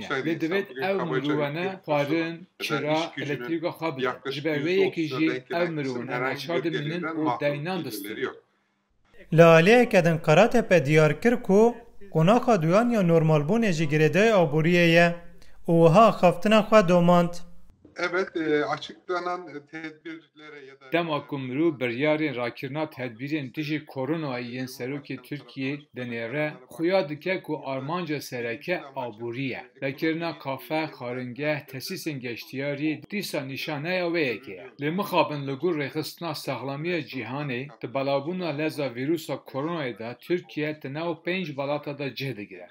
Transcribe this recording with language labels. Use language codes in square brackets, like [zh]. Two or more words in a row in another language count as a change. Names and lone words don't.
[ku] Lê divêt ew mirovane xwarin, kira, elektrîka xwe bidin. Ji ber vê yekê jî ew mirovane neçar dimînin û deynan distin. Li aliyeke din Karatepe diyar kir ku qonaxa duyan ya normalbûnê ji girêdayê aboriyê ye û wiha xeftina xwe domand. [tr] Evet, açıklanan tedbirlere ya da [ku] dema ku mirov biryarên rakirina tedbîrên dijî koronayê yên serokê Tirkiye denêre xuya dike ku armanca sereke aborî ye. Rakirina kafe, xaringeh, tesîsên geştiyarî dîsa nîşaneya wê yekê ye. Lê mixabin li gor rêxistina sexlamiya cîhanê di belavbûna leza vîrusa koronayê de Tirkiye di nav 5 welata de cih digire.